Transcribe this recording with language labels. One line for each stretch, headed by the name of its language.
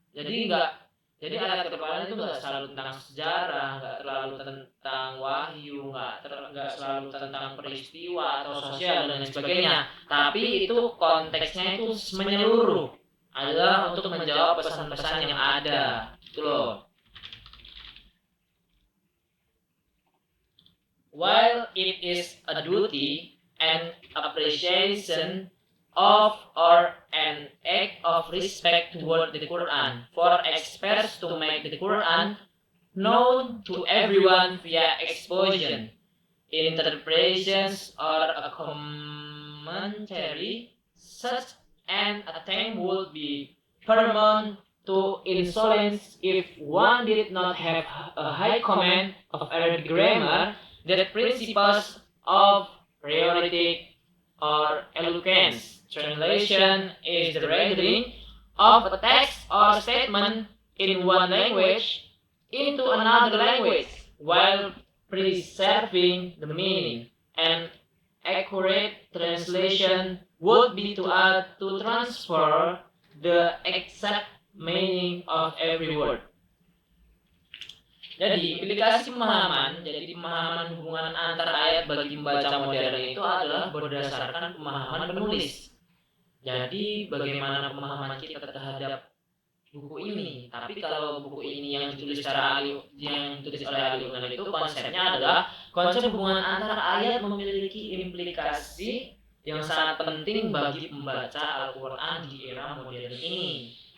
Indonesian: Jadi ayat Al-Quran itu nggak selalu tentang sejarah, nggak terlalu tentang wahyu, nggak selalu tentang peristiwa atau sosial dan lain sebagainya. Tapi itu konteksnya itu menyeluruh, adalah untuk menjawab pesan-pesan yang ada. Itu loh.
English: While it is a duty and appreciation of or an act of respect toward the Quran for experts to make the Quran known to everyone via exposition, interpretations, or a commentary. Such an attempt would be paramount to insolence if one did not have a high command of Arabic grammar, that principles of rhetoric or eloquence. Translation is the rendering of a text or statement in one language into another language while preserving the meaning. An accurate translation would be to transfer the exact meaning of every word.
Indonesian: Jadi, implikasi pemahaman, jadi pemahaman hubungan antara ayat bagi pembaca modern itu adalah berdasarkan pemahaman penulis. Jadi, bagaimana pemahaman kita terhadap buku ini. Tapi kalau buku ini yang ditulis oleh Ali Unggal itu konsepnya adalah konsep hubungan antara ayat memiliki implikasi yang sangat penting bagi pembaca Al-Quran di era modern ini.